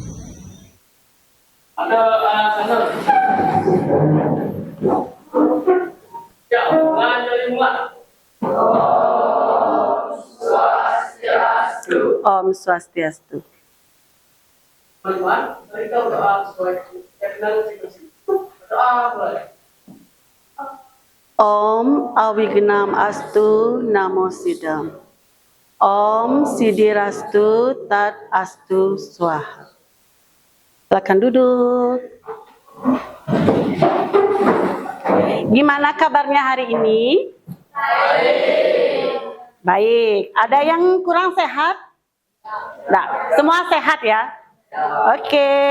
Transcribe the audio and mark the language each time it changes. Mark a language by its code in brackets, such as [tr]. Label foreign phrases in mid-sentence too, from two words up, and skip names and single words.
[id] Ada sensor. Ya, dari mulai. [sa] Om Swastiastu. [id] Teman-teman, kita berdoa sesuai dengan situasi. Doa boleh. [sa] Om Awignam Astu Namo Sidam. Om Sidirastu Tat Astu Swaha. [id] Silakan duduk. Gimana kabarnya hari ini? Baik. Ada yang kurang sehat? Nah, semua sehat ya? Oke.